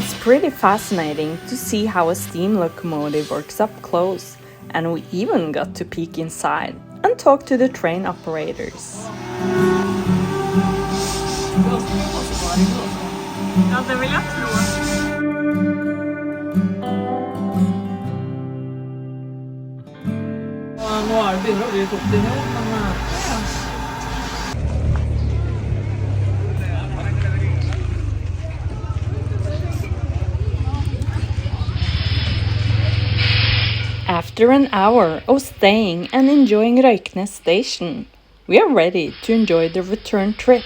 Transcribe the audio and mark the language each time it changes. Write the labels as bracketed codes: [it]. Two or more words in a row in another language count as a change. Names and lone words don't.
[en] pretty fascinating to see how a steam locomotive works up close, and we even got to peek inside and talk to the train operators. [sv] Ja, det vill jag tro. [no] Nå begynner det å bli litt opp til nå, men [en] After an hour of staying and enjoying Røyknes station, we are ready to enjoy the return trip.